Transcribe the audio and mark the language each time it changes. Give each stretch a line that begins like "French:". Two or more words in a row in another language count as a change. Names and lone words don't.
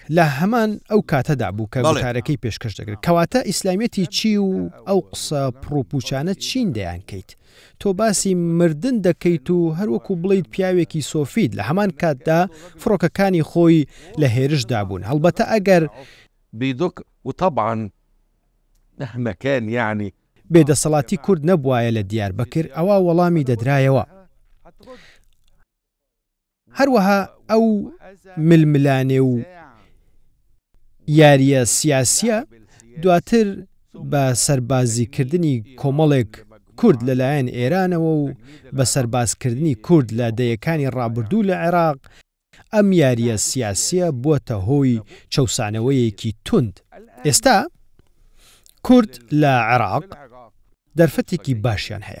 Central Kurdish: لە هەمان ئەو کاتەدا بوو کە گوتارەکەی پێشکەش دەکرد کەواتە ئیسلامیەتی چی و ئەو قسە پرۆپوچانە چین دەیانکەیت تۆ باسی مردن دەکەیت و هەروەکو بڵیت پیاوێکی سۆفید لە هەمان کاتدا فڕۆکەکانی خۆی لە هێرشدا بوون هەڵبەتە ئەگەر
Arabic: بيدق وطبعا مهما كان يعني
Central Kurdish: بێدەسەڵاتی کورد نەبوایە لە دیاربەکر ئەوە وەڵامی دەدرایەوە هەروەها ئەو ململانێ و یاریە سیاسیە دواتر بە سەربازیکردنی کۆمەڵێک کورد لەلایەن ئێرانەوە و بە سەربازکردنی کورد لە دەیەکانی ڕابردوو لە عێراق ئەم یاریە سیاسیە بووەتە هۆی چەوسانەوەیەکی توند ئێستا کورد لە عێراق دەرفەتێکی باشیان هەیە